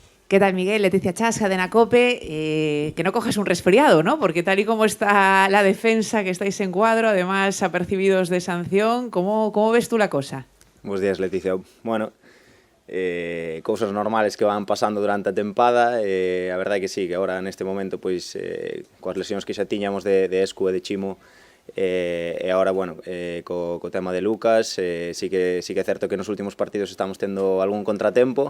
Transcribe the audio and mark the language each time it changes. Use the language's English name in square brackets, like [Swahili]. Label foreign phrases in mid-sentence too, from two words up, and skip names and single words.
[Spanish] ¿Qué tal, Miguel? Leticia Chasca de Nacope. Que no cojas un resfriado, ¿no? Porque tal y como está la defensa, que estáis en cuadro, además apercibidos de sanción, ¿cómo ves tú la cosa? [Galician] Bos días, Leticia. Bueno, cousas normales que van pasando durante a tempada. A verdade é que sí, que agora neste momento pois coas lesións que xa tiñamos de Escu e de Chimo, e agora, bueno, co tema de Lucas, sí que é certo que nos últimos partidos estamos tendo algún contratempo.